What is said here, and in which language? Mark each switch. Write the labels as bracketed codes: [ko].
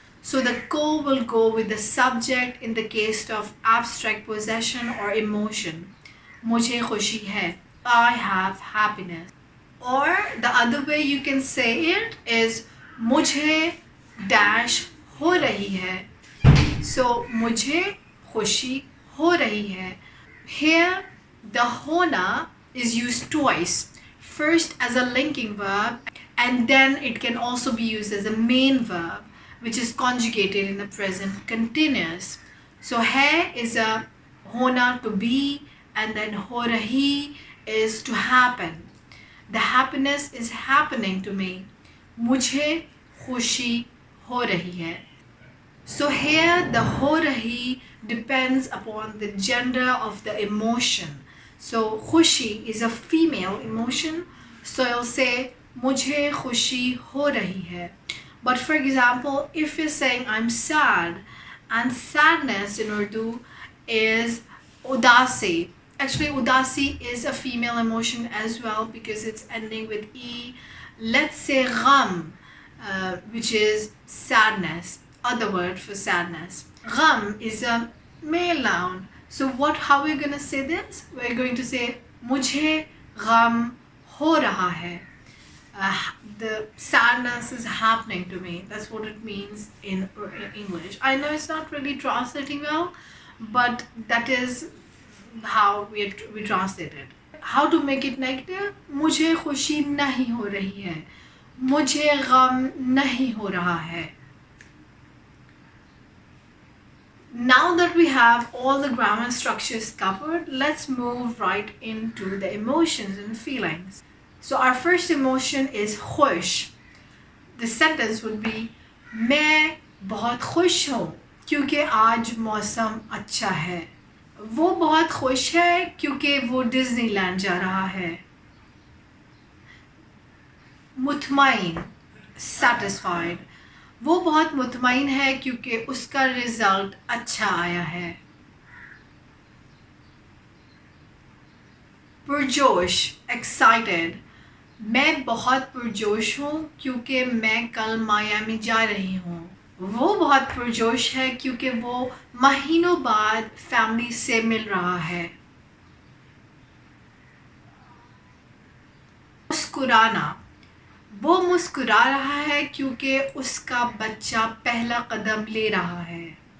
[en] So the ko will go with the subject in the case of abstract possession or emotion. [ur] मुझे खुशी है. [en] I have happiness. Or the other way you can say it is मुझे dash हो रही है. [ur] So मुझे खुशी हो रही है. [en] Here the hona is used twice. First as a linking verb, and then it can also be used as a main verb which is conjugated in the present continuous. So hai is a hona, to be, and then ho rahi is to happen. The happiness is happening to me. [ur] मुझे खुशी हो रही है. [en] So here the ho rahi depends upon the gender of the emotion. So खुशी is a female emotion. So you'll say [ur] मुझे खुशी हो रही है. [en] But for example, if you're saying I'm sad, and sadness in Urdu is udasi. Actually, udasi is a female emotion as well because it's ending with e. Let's say gham, which is sadness, other word for sadness. Gham is a male noun. So how we're going to say this? We're going to say [ur] مجھے غم ہو رہا ہے. [en] The sadness is happening to me. That's what it means in English. I know it's not really translating well, but that is how we translate it. How to make it negative? [ur] مجھے خوشی نہیں ہو رہی ہے. مجھے غم نہیں ہو رہا ہے. Now that we have all the grammar structures covered, let's move right into the emotions and feelings. So our first emotion is خوش. The sentence would be میں بہت خوش ہوں کیونکہ آج موسم اچھا ہے. وہ بہت خوش ہے کیونکہ وہ ڈزنی لینڈ جا رہا ہے. مطمئن satisfied. وہ بہت مطمئن ہے کیونکہ اس کا رزلٹ اچھا آیا ہے. پرجوش excited. میں بہت پرجوش ہوں کیونکہ میں کل میامی جا رہی ہوں. وہ بہت پرجوش ہے کیونکہ وہ مہینوں بعد فیملی سے مل رہا ہے. مسکرانا. وہ مسکرا رہا ہے کیونکہ اس کا بچہ پہلا قدم لے رہا ہے.